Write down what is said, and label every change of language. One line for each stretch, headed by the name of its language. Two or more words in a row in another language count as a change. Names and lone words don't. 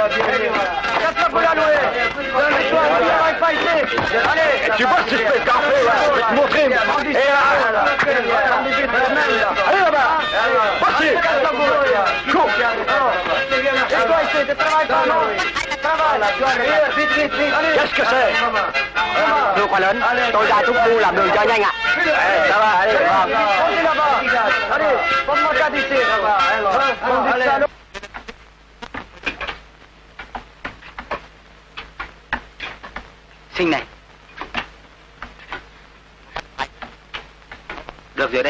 French: Et tu vois si je fais le café, là, je vais te montrer. Et là, allez là-bas, voici, cours. Qu'est-ce que c'est?
Vietnamese: Thưa quan lớn, tôi ra Trúc Phu làm đường cho nhanh ạ.
French: Ça va, allez,
Vietnamese: Sinh này. Được rồi đây.